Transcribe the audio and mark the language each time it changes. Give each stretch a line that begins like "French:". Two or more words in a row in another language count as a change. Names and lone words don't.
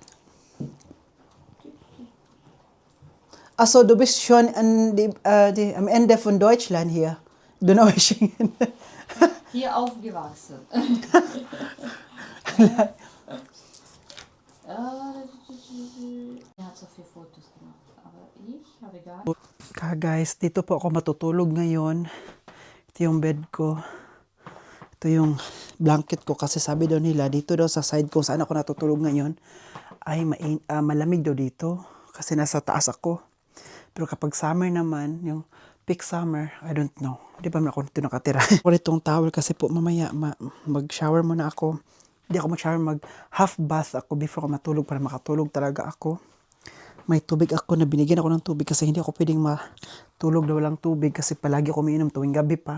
German: Also du bist schon am Ende von Deutschland hier. Donaueschingen. Hier aufgewachsen. Er hat so viele Fotos gemacht, aber ich habe gar nicht.
Filipino: Guys, dito po ako matutulog ngayon. Ito yung bed ko. Ito yung blanket ko kasi sabi daw nila dito daw sa side ko saan ako natutulog ngayon ay malamig daw dito kasi nasa taas ako. Pero kapag summer naman, yung
English: peak summer, I don't know.
Filipino: Di ba ako dito nakatira? Ako itong towel kasi po mamaya mag-shower muna ako. Hindi ako mag-shower, mag-
English: half bath
Filipino: ako before ako matulog para makatulog talaga ako. May tubig ako na binigyan ako ng tubig kasi hindi ako pwedeng matulog na walang tubig kasi palagi ako umiinom tuwing gabi pa.